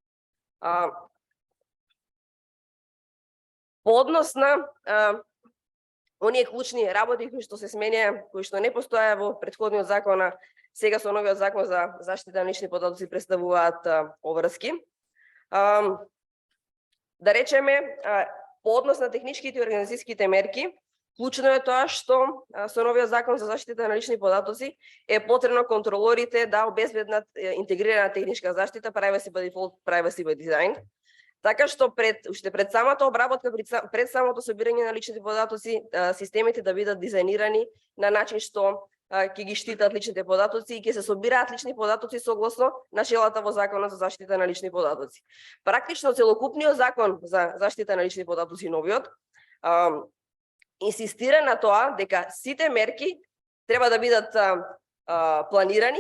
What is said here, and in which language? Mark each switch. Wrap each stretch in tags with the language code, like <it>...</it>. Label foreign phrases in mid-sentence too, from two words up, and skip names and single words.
<mk>По однос на оние клучни работи кои што се сменија, кои што не постоја во претходниот закон, сега со новиот закон за заштита на лични податоци представуваат обврски. Да речеме, по однос на техничките и организацијските мерки, клучно е тоа што со новиот закон за заштита на лични податоци е потребно контролорите да обезбеднат интегрирана техничка заштита,</mk> <en>privacy by default, privacy by design.</en> <mk>Така што уште пред самата обработка, пред самото собирање на личните податоци, системите да бидат дизајнирани на начин што ќе ги штитат личните податоци и ќе се собираат лични податоци согласно начелата во Законот за заштита на лични податоци. Практично целокупниот закон за заштита на лични податоци, новиот, инсистира на тоа дека сите мерки треба да бидат планирани,</mk>